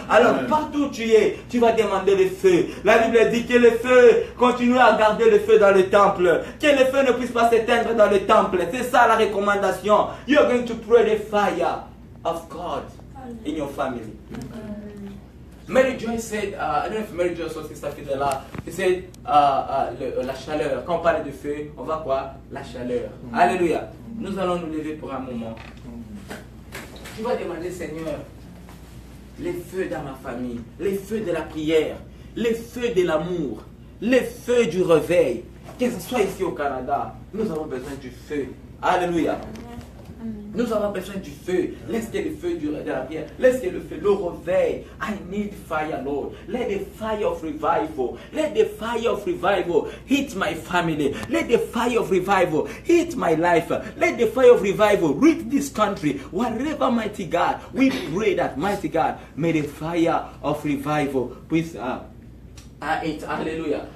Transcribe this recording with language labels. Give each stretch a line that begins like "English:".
French: Alors partout où tu es, tu vas demander le feu. La Bible dit que le feu continue à garder le feu dans le temple. Que le feu ne puisse pas s'éteindre dans le temple. C'est ça la recommandation.
English: You're going to pray the fire of God in your family. Mary Joyce said, I don't know if Mary Joyce was Sister Fidela, she said,
French: la chaleur. Quand on parle de feu, on va quoi? La chaleur. Alléluia. Nous allons nous lever pour un moment. Tu vas demander, Seigneur, les feux dans ma famille, les feux de la prière, les feux de l'amour, les feux du réveil. Que ce soit ici au Canada, nous avons besoin du feu. Alléluia. Nous avons besoin du feu. Laisse que le feu de la prière. Laisse que le feu le réveille.
English: I need fire, Lord. Let the fire of revival. Let the fire of revival hit my family. Let the fire of revival hit my life. Let the fire of revival reach this country. Wherever, mighty God, we pray that, mighty God, may the fire of revival please it. Hallelujah.